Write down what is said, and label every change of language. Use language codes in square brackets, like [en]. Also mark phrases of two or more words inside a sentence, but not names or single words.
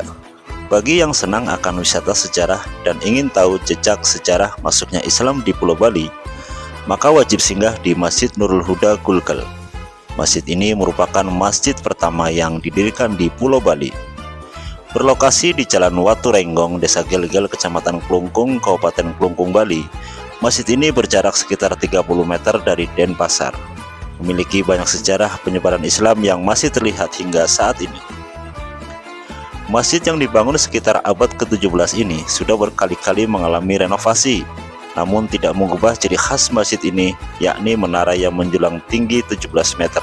[id] Bagi yang senang akan wisata sejarah dan ingin tahu jejak sejarah masuknya Islam di Pulau Bali, maka wajib singgah di Masjid Nurul Huda Gulkel. Masjid ini merupakan masjid pertama yang didirikan di Pulau Bali. Berlokasi di Jalan Watu Renggong, Desa Gelgel, Kecamatan Klungkung, Kabupaten Klungkung, Bali, masjid ini berjarak sekitar 30 meter dari Denpasar. Memiliki banyak sejarah penyebaran Islam yang masih terlihat hingga saat ini. Masjid yang dibangun sekitar abad ke-17 ini sudah berkali-kali mengalami renovasi, namun tidak mengubah ciri khas masjid ini, yakni menara yang menjulang tinggi 17 meter.